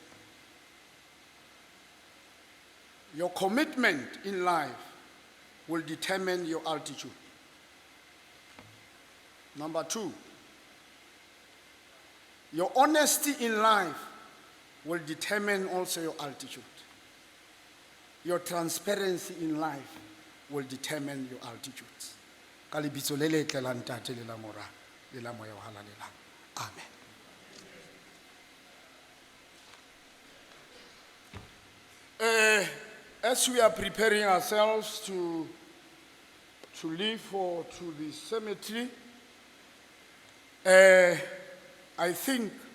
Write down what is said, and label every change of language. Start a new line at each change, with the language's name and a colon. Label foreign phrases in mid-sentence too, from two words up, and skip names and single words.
English: Your commitment in life will determine your altitude. Number two, your honesty in life will determine also your altitude. Your transparency in life will determine your altitude.
Southern Sotho: Ka lebitso le letle la ntate le la mora le la moya wa halalela.
English: Amen. As we are preparing ourselves to leave to the cemetery, I think